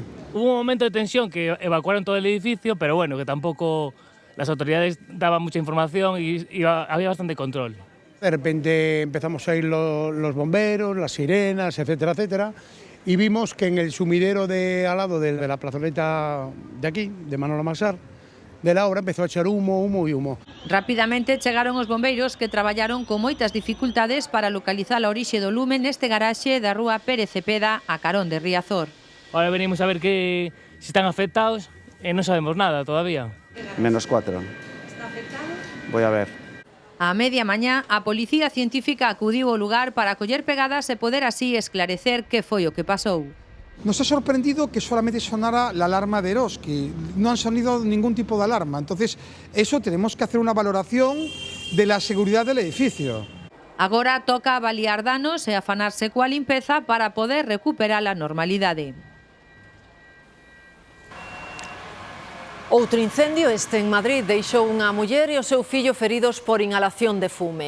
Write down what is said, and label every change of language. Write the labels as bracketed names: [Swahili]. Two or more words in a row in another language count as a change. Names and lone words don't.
[Spanish] Hubo un momento de tensión que evacuaron todo el edificio, pero bueno, que tampoco las autoridades daban mucha información y había bastante control. De repente empezamos a ir los bomberos, las sirenas, etcétera, etcétera, y vimos que en el sumidero de al lado de la plazoleta de aquí, de Manolo Masar, de Laura, empezó a echar humo, humo y humo. [Galician] Rapidamente chegaron os bombeiros que traballaron con moitas dificultades para localizar a orixe do lume neste garaxe da rúa Pérez Cepeda a carón de Riazor. [Spanish] Ahora venimos a ver si están afectados y no sabemos nada todavía. -4. ¿Está afectado? Voy a ver. [Galician] A media mañá, a Policía Científica acudiu ao lugar para coller pegadas e poder así esclarecer que foi o que pasou. [Spanish] Nos ha sorprendido que solamente sonara la alarma de Eroski, no han sonido ningún tipo de alarma, entonces eso tenemos que hacer una valoración de la seguridad del edificio. [Galician] Agora toca avaliar danos e afanarse coa limpeza para poder recuperar a normalidade. Outro incendio, este en Madrid, deixou unha muller e o seu fillo feridos por inhalación de fume.